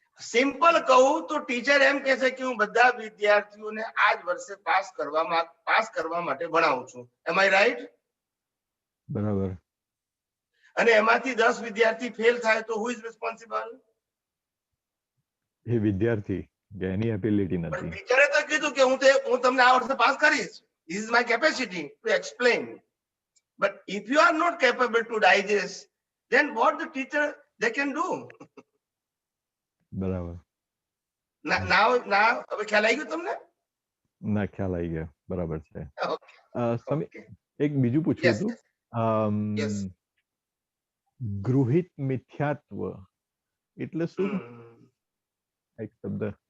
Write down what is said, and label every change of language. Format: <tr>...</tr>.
<gu>Simple કહું તો teacher એમ કહે છે કે હું બધા વિદ્યાર્થીઓને આ જ વર્ષે પાસ કરવા માટે ભણાવું છું.</gu> <en>Am I right?</en> <gu>બરાબર. અને એમાંથી 10 વિદ્યાર્થી ફેલ થાય તો</gu> <en>Who is responsible?</en> <gu>એ વિદ્યાર્થી કે એની એબિલિટી નથી. ટીચરે તો કીધું કે હું તમને આ વર્ષે પાસ કરીશ.</gu> <en>This is my capacity to explain. But if you are not capable to digest, then what the teacher they can do?</en> <gu>બરાબર. now હવે ખ્યાલ આવી ગયો તમને? ના, ખ્યાલ આવી ગયો. બરાબર છે. એક બીજું પૂછવું હતું. ગૃહિત મિથ્યાત્વ એટલે શું? એક શબ્દ.</gu>